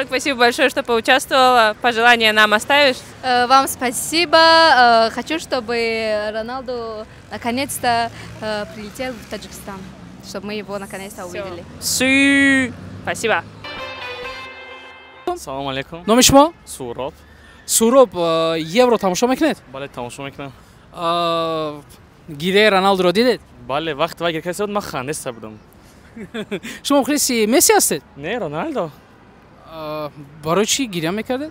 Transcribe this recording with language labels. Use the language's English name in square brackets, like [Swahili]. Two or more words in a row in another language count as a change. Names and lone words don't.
[Russian] Спасибо большое, что поучаствовала. Пожелания нам оставишь? Вам спасибо. Хочу, чтобы Роналду наконец-то прилетел в Таджикистан, чтобы мы его наконец-то увидели. Спасибо. [Arabic] السلام عليكم. [Tajik] номи шумо? Суроб. Суроб, Евро тамошо мекунед? Бале, тамошо мекунам. Гиреи Роналдуро дидед? Бале, вақт ва гиркаси буд ман хандаста будам. шумо мухлиси Месси ҳастед? Не, Роналдо. барои чӣ гиря мекардед?